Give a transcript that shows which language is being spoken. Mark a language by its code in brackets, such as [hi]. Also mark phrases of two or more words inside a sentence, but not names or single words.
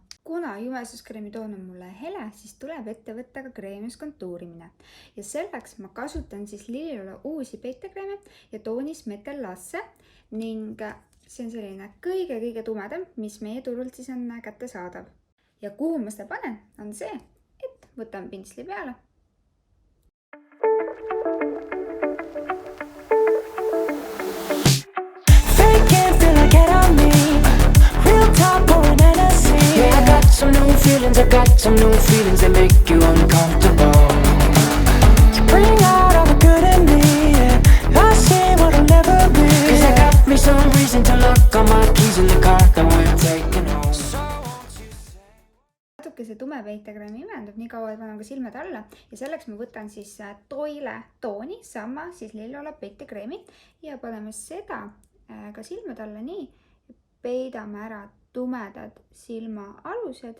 [et] Kuna jumestuskreemi toon on mulle hele, siis tuleb ette võtta ka kreemis kontuurimine. Ja selleks ma kasutan siis Liliola uusi peitekreeme ja toonis Metal Lasse ning see on selline kõige tumedam, mis meie turult siis on kättesaadav. Ja kuhu ma seda panen, on see, et võtan pintsli peale. [en] I got some new feelings that make you uncomfortable. You bring out all the good in me, yeah. I see what I'll never be, yeah. Cause I got me some reason to lock all my keys in the car that we're taking home. [et] Natuke see tume peitekreemi imendub, nii kaua panen ka silmad alla ja selleks ma võtan siis Toile tooni, sama siis Liliola peitekreemi ja paneme seda ka silmad alla nii, peidame ära tumedad silmaalused.